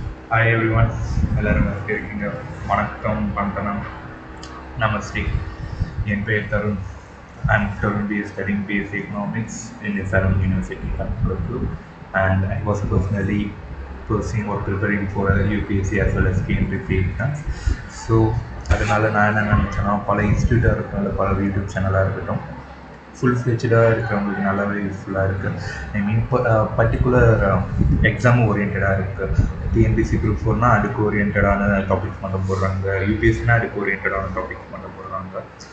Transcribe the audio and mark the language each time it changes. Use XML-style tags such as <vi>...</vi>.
<en>Hi everyone,</en> <ta>எல்லாரும் எப்படி இருக்கீங்க? வணக்கம், வந்தனம், நமஸ்தே. என் பெயர் Tarun.</ta> <en>I'm currently studying BSc Economics in SRM University, Kanpur, and I was personally pursuing or preparing for UPSC as well as TNPSC exams.</en> <ta>So, அதனால நான் என்ன நினச்சேன்னா பல இன்ஸ்டியூட்டாக இருக்கட்டும் பல யூடியூப் சேனலாக இருக்கட்டும் ஃபுல் ஃப்ளெஜ்டாக இருக்கிறவங்களுக்கு நல்லாவே யூஸ்ஃபுல்லாக இருக்குது. ஐ மீன் இப்போ பர்டிகுலர் எக்ஸாம் ஓரியன்டாக இருக்குது. டிஎன்பிசி குரூப் 4னா அதுக்கு ஓரியன்டான டாபிக்ஸ் மட்டும் போடுறாங்க, யூபிஎஸ்சினா அதுக்கு ஓரியன்டான டாபிக்ஸ் மட்டும் போடுறாங்க.</ta>